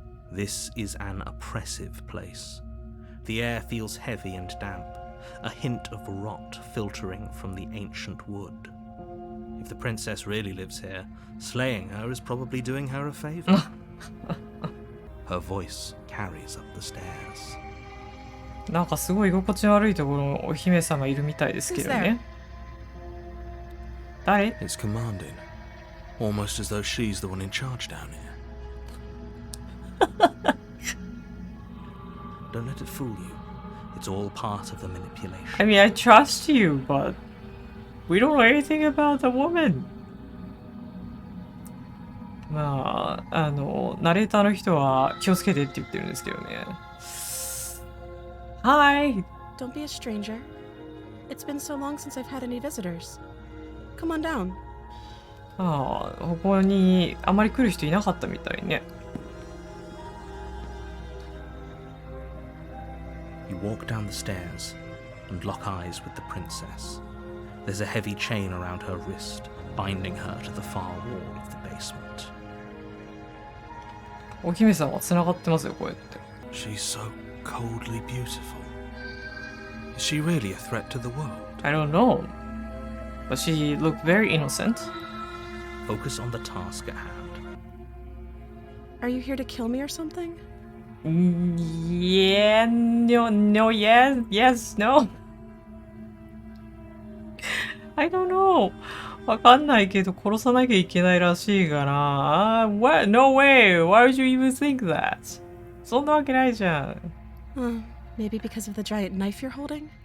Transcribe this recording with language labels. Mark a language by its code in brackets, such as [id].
[en] This is an oppressive place. The air feels heavy and damp, a hint of rot filtering from the ancient wood. If the princess really lives here, slaying her is probably doing her a favor. Her voice carries up the stairs. [ja] なんかすごい居心地悪いところのお姫様いるみたいですけどね。誰？ [en] It's commanding, almost as though she's the one in charge down here. Don't let it fool you. It's all part of the manipulation. I mean, I trust you, but we don't know anything about the woman. [ja] まあ、ナレーターの人は気をつけてって言ってるんですけどね。 [en] Hi! Don't be a stranger. It's been so long since I've had any visitors. Come on down. [ja] ここにあまり来る人いなかったみたいね。 [en] You walk down the stairs and lock eyes with the princess. There's a heavy chain around her wrist, binding her to the far wall of the basement. [ja] お姫様は繋がってますよ、こうやって。 [en] She's so coldly beautiful. Is she really a threat to the world? I don't know. But she looked very innocent. Focus on the task at hand. Are you here to kill me or something? Yeah, no, yes, no. I don't know. [ja] わかんないけど殺さなきゃいけないらしいから。 [en] What? No way! Why would you even think that? [ja] そんなわけないじゃん。 [en] Maybe because of the giant knife you're holding?